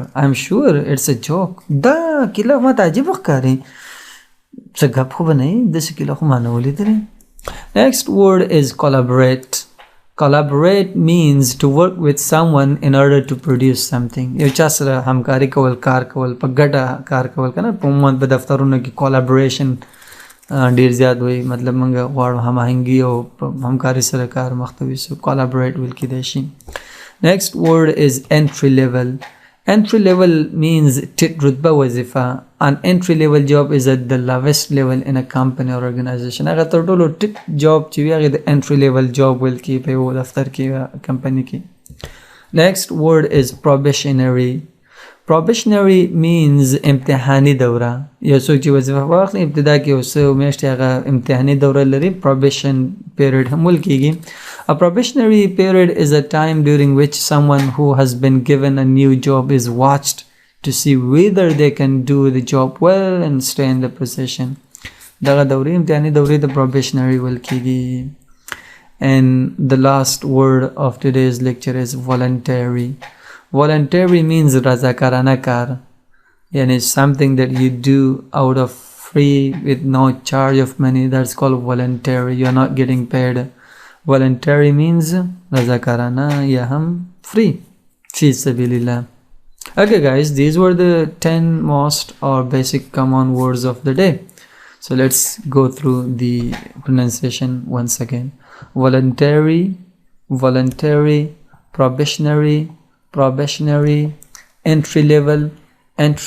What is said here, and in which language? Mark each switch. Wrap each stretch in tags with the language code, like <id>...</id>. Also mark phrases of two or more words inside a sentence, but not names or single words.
<en>I'm sure it's a joke.</en> <ps>دا کله ما ته عجیب ښکاري. څه ګپ خو به نه وي داسې کله خو ما نه ولیدلې.</ps> <en>Next word is collaborate. Collaborate means to work with someone in order to produce something.</en> <ps>یو چا سره همکاري کول, کار کول, په ګډه کار کول کنه. په عموما په دفترونو کې collaboration ډیر زیات وي, مطلب موږ غواړو هماهنګي او همکاري سره کار مخته وي.</ps> <en>So collaborate</en> <ps>ویل کېدای شي.</ps> <en>Next word is entry level. Entry level means</en> <ps>ټیټ رتبه وظیفه.</ps> <en>An entry level job is at the lowest level in a company or organization.</en> <ps>هغه تر ټولو ټیټ جاب چې وي هغه د</ps> <en>entry level job</en> <ps>ویل کېږي په یو دفتر کې کمپنی کې.</ps> <en>Next word is probationary. Probationary means</en> <ps>امتحاني دوره. یو څوک چې وظیفه واخلي ابتدا کې یو څه میاشتې هغه امتحاني دوره لري,</ps> <en>probation period</en> <ps>هم ویل کېږي.</ps> <en>A probationary period is a time during which someone who has been given a new job is watched to see whether they can do the job well and stay in the position.</en> <ps>دغه دورې امتحاني دورې د probationary ویل کېږي.</ps> <en>And the last word of today's lecture is voluntary. Voluntary means</en> <ps>رضاکارانه کار.</ps> <en>Yani something that you do out of free with no charge of money. That's called voluntary. You're not getting paid. Voluntary means</en> <ps>رضاکارانه یا هم</ps> <en>free.</en> <ar>فی سبیل الله.</ar> <en>Okay guys, these were the 10 most or basic common words of the day. So let's go through the pronunciation once again. Voluntary, voluntary, probationary, probationary, entry level, entry</en>